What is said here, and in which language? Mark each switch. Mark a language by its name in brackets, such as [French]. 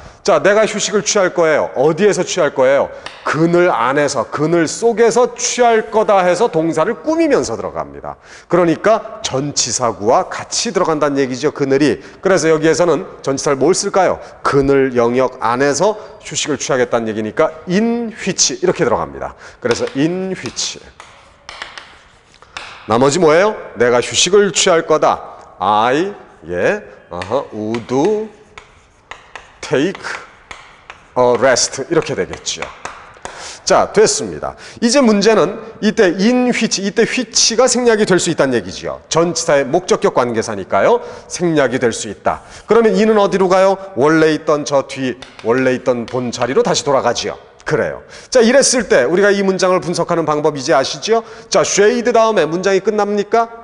[Korean] 자, 내가 휴식을 취할 거예요. 어디에서 취할 거예요? 그늘 안에서, 그늘 속에서 취할 거다 해서 동사를 꾸미면서 들어갑니다. 그러니까 전치사구와 같이 들어간다는 얘기죠, 그늘이. 그래서 여기에서는 전치사를 뭘 쓸까요? 그늘 영역 안에서 휴식을 취하겠다는 얘기니까 in which 이렇게 들어갑니다. 그래서 in which. 나머지 뭐예요? 내가 휴식을 취할 거다. [English] I, would take a rest [Korean] 이렇게 되겠죠. 자, 됐습니다. 이제 문제는 이때 in which, 이때 which가 생략이 될 수 있다는 얘기죠. 전치사의 목적격 관계사니까요. 생략이 될 수 있다. 그러면 in은 어디로 가요? 원래 있던 저 뒤, 원래 있던 본 자리로 다시 돌아가지요. 그래요. 자, 이랬을 때 우리가 이 문장을 분석하는 방법 이제 아시죠? 자, shade 다음에 문장이 끝납니까?